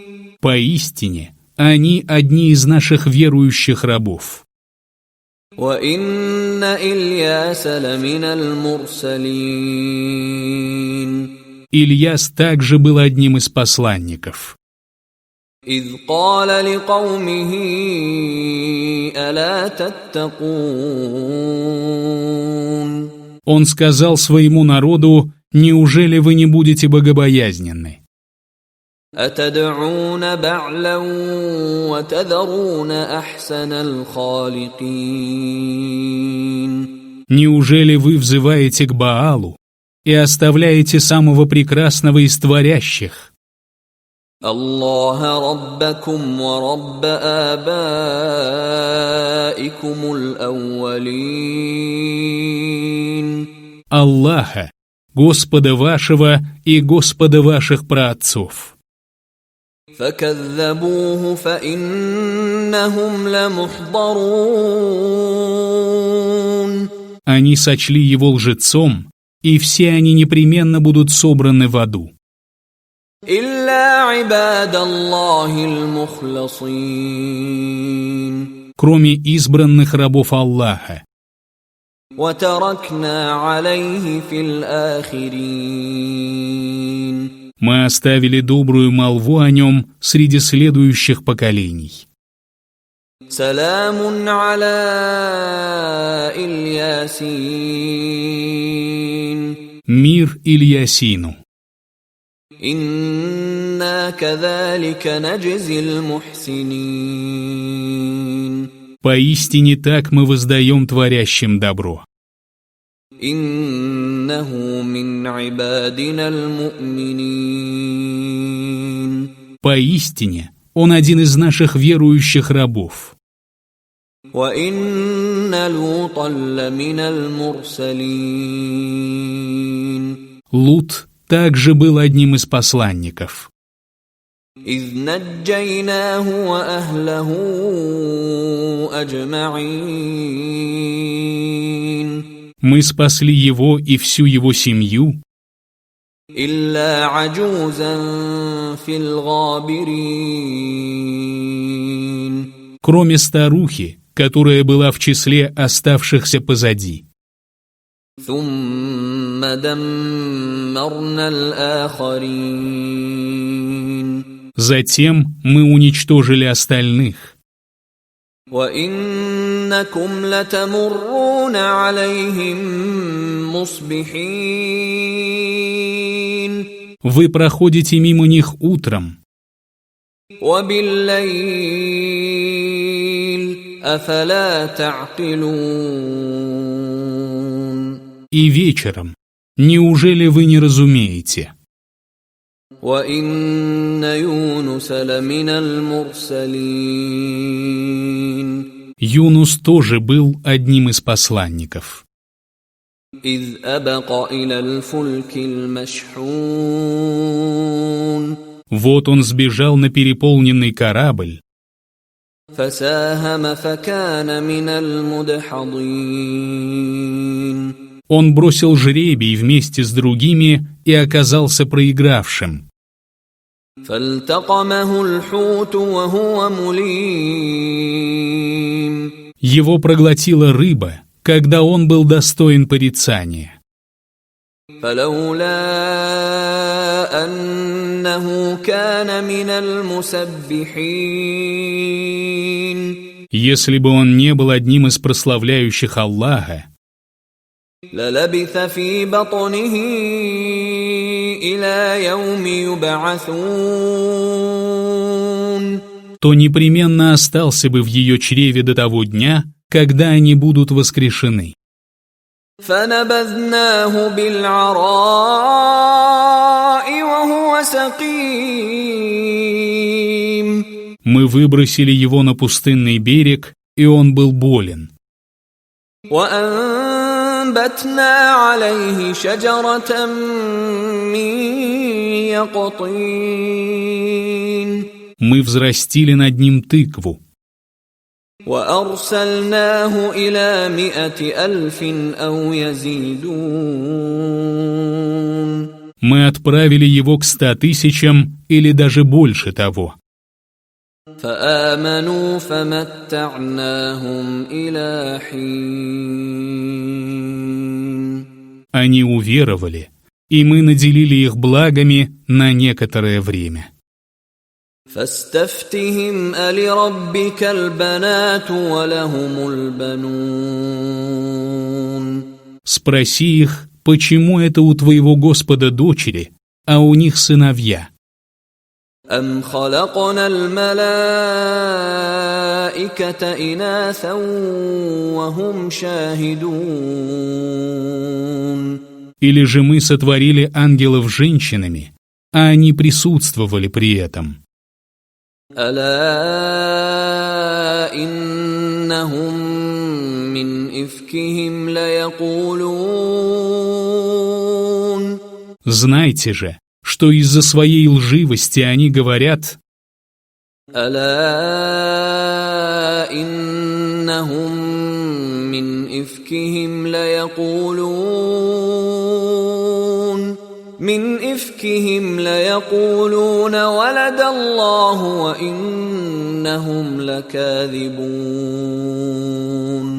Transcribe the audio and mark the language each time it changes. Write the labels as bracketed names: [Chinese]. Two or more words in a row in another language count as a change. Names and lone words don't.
[Russian] Поистине они одни из наших верующих рабов. [Arabic] وَإِنَّ إِلْيَاسَ لَمِنَ الْمُرْسَلِينَ. [Russian] Ильяс также был одним из посланников. [Arabic] إِذْ قَالَ لِقَوْمِهِ أَلَا تَتَّقُونَ. [Russian] Он сказал своему народу: «Неужели вы не будете богобоязненны? [Arabic] أَتَدْعُونَ بَعْلًا وَتَذَرُونَ أَحْسَنَ الْخَالِقِينَ. [Russian] Неужели вы взываете к Баалу и оставляете самого прекрасного из творящих? [Arabic] الله ربكم ورب آبائكم الأولين. [Russian] Аллаха, Господа вашего и Господа ваших праотцов». [Arabic] فكذبوه فإنهم لمحضرون. [Russian] Они сочли его лжецом, и все они непременно будут собраны в аду. [Arabic] إلا عباد الله المخلصين. [Russian] Кроме избранных рабов Аллаха. [Arabic] وتركنا عليه في الآخرين. [Russian] Мы оставили добрую молву о нем среди следующих поколений. [Arabic] سلام على الياسين. [Russian] Мир Ильясину. [Arabic] إنا كذلك نجزي المحسنين. [Russian] Поистине так мы воздаем творящим добро. [Arabic] إنه من عبادنا المؤمنين. [Russian] Поистине он один из наших верующих рабов. [Arabic] وإن لوطا لمن المرسلين. [Russian] Лут также был одним из посланников. [Arabic] إذ نجيناه وأهله أجمعين. [Russian] Мы спасли его и всю его семью, [Arabic] إلا عجوزا في الغابرين. [Russian] кроме старухи, которая была в числе оставшихся позади. [Arabic] ثم دمرنا الآخرين. [Russian] Затем мы уничтожили остальных. [Arabic] وإنكم لتمرون عليهم مصبحين. [Russian] Вы проходите мимо них утром. [Arabic] وبالليل أفلا تعقلون. [Russian] И вечером. Неужели вы не разумеете? [Arabic] وإن يونس لمن المرسلين. [Russian] Юнус тоже был одним из посланников. [Arabic] إذ أبق إلى الفلك المشحون. [Russian] Вот он сбежал на переполненный корабль. [Arabic] فساهم فكان من المدحضين. [Russian] Он бросил жребий вместе с другими и оказался проигравшим. [Arabic] فالتقمه الحوت وهو مليم. [Russian] Его проглотила рыба, когда он был достоин порицания. [Arabic] فلولا أنه كان من المسبحين. [Russian] Если бы он не был одним из прославляющих Аллаха, [Arabic] للبث في بطنه إلى يوم يبعثون. [Russian] то непременно остался бы в ее чреве до того дня, когда они будут воскрешены. [Arabic] فنبذناه بالعراء وهو سقيم. [Russian] Мы выбросили его на пустынный берег, и он был болен. [Arabic] وأنبتنا عليه شجرة من يقطين. [Russian] Мы взрастили над ним тыкву. [Arabic] وأرسلناه إلى 100,000 أو يزيدون. [Russian] Мы отправили его к 100 000 или даже больше того. [Arabic] فآمنوا فمتعناهم إلى حين. [Russian] Они уверовали, и мы наделили их благами на некоторое время. [Arabic] فاستفتهم ألربك البنات ولهم البنون. [Russian] Спроси их, почему это у твоего Господа дочери, а у них сыновья? [Arabic] أم خلقنا الملائكة إناثا وهم شاهدون. [Russian] Или же мы сотворили ангелов женщинами, а они присутствовали при этом? [Arabic] ألا إنهم من إفكهم ليقولون. [Russian] Знайте же, что из-за своей лживости они говорят: [Arabic] ألا إنهم من إفكهم ليقولون ولد الله وإنهم لكاذبون.